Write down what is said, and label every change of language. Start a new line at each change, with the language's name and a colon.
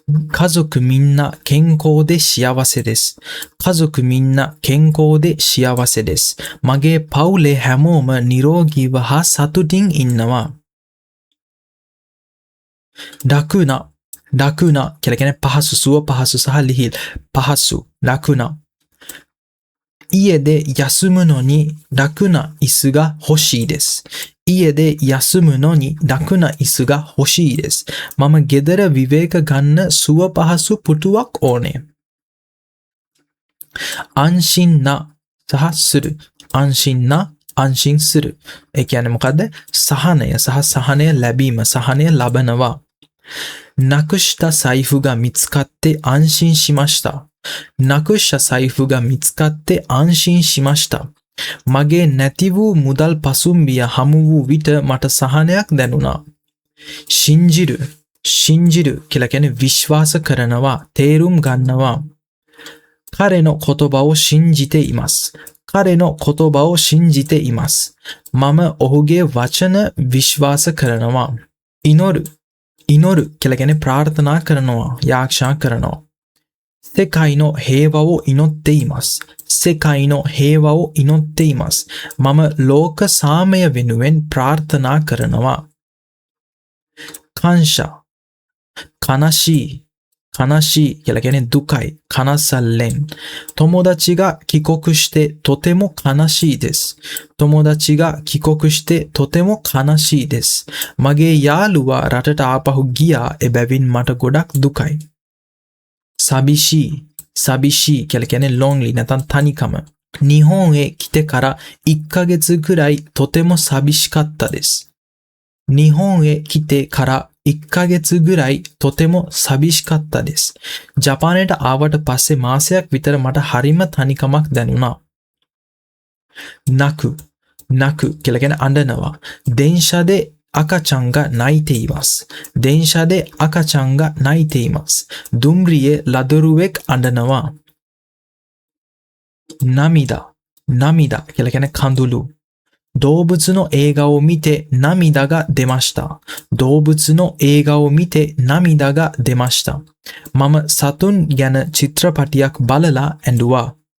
Japanese: 家族みんな健康で幸せです。家族みんな健康で幸せです。
Sinhala: මගේ පවුලේ හැමෝම නිරෝගීව හා සතුටින් ඉන්නවා. 楽なකියලා කියන්නේ පහසු සුව පහසු සහ ලිහිල් පහසු楽な。
Japanese: 家で休むのに楽な椅子が欲しいです。家で休むのに楽な椅子が欲しいです。
Sinhala: මම ගෙදර විවේක ගන්න සුව පහසු පුටුවක් ඕනේ.
Japanese: 安心なසහ する。安心な安心する。
Sinhala: ඒ කියන්නේ මොකද්ද? සහනය සහ සහනය ලැබීම සහනය ලබනවා.
Japanese: なくした財布が見つかって安心しました。なくした財布が見つかって安心しました。
Sinhala: මගේ නැති වූ මුදල් පසුම්බිය හමු වූ විට මට සහනයක් දැනුණා. 信じるකියලා කියන්නේ විශ්වාස කරනවා, තේරුම් ගන්නවා.
Japanese: 彼の言葉を信じています。彼の言葉を信じています。
Sinhala: මම ඔහුගේ වචන විශ්වාස කරනවා. 祈るකියලා කියන්නේ ප්‍රාර්ථනා කරනවා, යාඥා කරනවා.
Japanese: 世界の平和を祈っています。世界の平和を祈っています。
Sinhala: මම ලෝක සාමය වෙනුවෙන් ප්‍රාර්ථනා කරනවා. 感謝悲しいකියලා කියන්නේ දුකයි. කනසල්ලෙන්.
Japanese: 友達が帰国してとても悲しいです。友達が帰国してとても悲しいです。
Sinhala: මගේ යාළුවා රටට ආපහු ගියා. එබැවින් මට ගොඩක් දුකයි. 寂しいකියලා කියන්නේ lonely නැත්නම් තනිකම.
Japanese: 日本へ来てから1ヶ月くらいとても寂しかったです。日本へ来てから1ヶ月ぐらいとても寂しかったです。
Sinhala: ජපානයට ආවට පස්සේ මාසයක් විතර මට හරිම තනිකමක් දැනුණා. 泣くකියලා කියන්නේ අඬනවා.
Japanese: 電車で赤ちゃんが泣いています。電車で赤ちゃんが泣いています。
Sinhala: දුම්රියේ ලදරුවෙක් අඬනවා. 涙කියලා කියන්නේ කඳුළු.
Japanese: 動物の映画を見て涙が出ました。動物の映画を見て涙が出ました。
Sinhala: මම සතුන් ගැන චිත්‍රපටියක් බලලා ඇඬුවා.